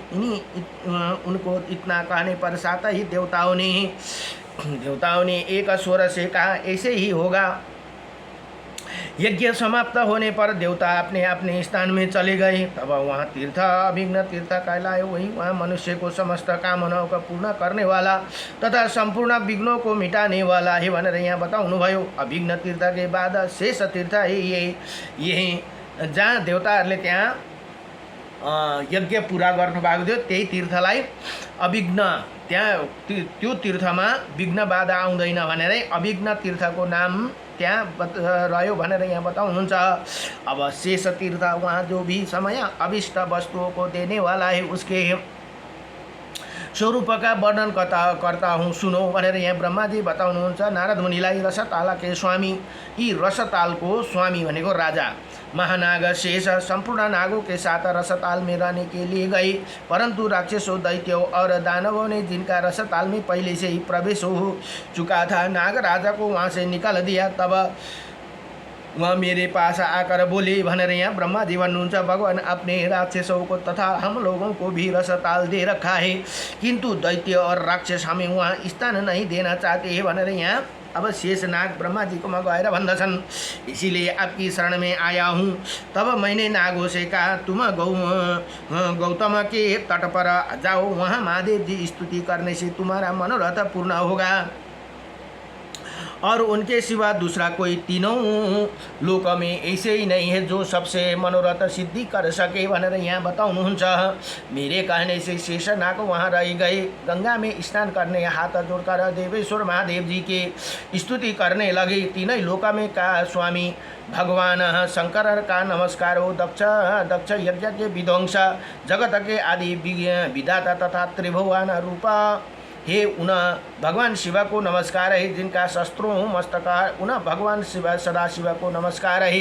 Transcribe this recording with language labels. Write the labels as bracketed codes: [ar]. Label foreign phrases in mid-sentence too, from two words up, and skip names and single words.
[hi] उनको इतना कहने पर साथ ही देवताओं ने एक स्वर से कहा, ऐसे ही होगा। यज्ञ समाप्त होने पर देवता अपने अपने स्थान में चले गए। तब वहाँ तीर्थ अभिघ्न तीर्थ कहलाए। वहीं वहाँ मनुष्य को समस्त कामनाओं का पूर्ण करने वाला तथा संपूर्ण विघ्नों को मिटाने वाला है [ne] भनेर यहाँ बताउनुभयो। अभिघ्न तीर्थ के बाद शेष तीर्थ है यही जहाँ देवताहरूले त्यहाँ यज्ञ पुरा गर्नुभएको थियो त्यही तीर्थलाई अभिघ्न, त्यहाँ त्यो तीर्थमा विघ्न बाधा आउँदैन भनेर अभिघ्न तीर्थको नाम त्यहाँ रह्यो भनेर यहाँ बताउनुहुन्छ। [hi] अब शेष तीर्थ वहाँ जो भी समय अभिष्ट वस्तुओं को देने वाला है उसके स्वरूप का वर्णन करता हूँ सुनो [ne] भनेर यहाँ ब्रह्मा जी बताउनुहुन्छ। [hi] नारद मुनिलाई रसताल के स्वामी, [ne] यी रसतालको स्वामी भनेको राजा [hi] महानाग शेष संपूर्ण नागों के साथ रसताल में रहने के लिए गए, परंतु राक्षसों, दैत्यों और दानवों ने जिनका रसताल में पहले से ही प्रवेश हो चुका था, नाग राजा को वहाँ से निकाल दिया। तब वह मेरे पास आकर बोले [ne] भनेर यहाँ ब्रह्मा जी भन्नुहुन्छ। [hi] भगवान अपने राक्षसों को तथा हम लोगों को भी रसताल दे रखा है, किंतु दैत्य और राक्षस हमें वहाँ स्थान नहीं देना चाहते हैं [ne] भनेर यहाँ अब शेषनाग ब्रह्मा जी को गएर भन्दछन्। [hi] इसीलिए आपकी शरण में आया हूँ। तब मैंने नागों से कहा तुम गौतम के तट पर जाओ, वहाँ महादेव जी स्तुति करने से तुम्हारा मनोरथ पूर्ण होगा और उनके सिवा दूसरा कोई तीनों लोक में ऐसे ही नहीं है जो सबसे मनोरथ सिद्धि कर सके [ne] भनेर यहाँ बताउनुहुन्छ। [hi] मेरे कहने से शेषनाग वहाँ रह गए। गंगा में स्नान करने हाथ जोड़कर देवेश्वर महादेव जी के स्तुति करने लगे। तीनों लोक में का स्वामी भगवान शंकर का नमस्कार हो। दक्ष यज्ञ के विध्वंस, जगत के आदि विधाता तथा त्रिभुवन रूपा हे उन भगवान शिव को नमस्कार है, जिनका शस्त्रों मस्तक उन भगवान शिव सदा शिव को नमस्कार है।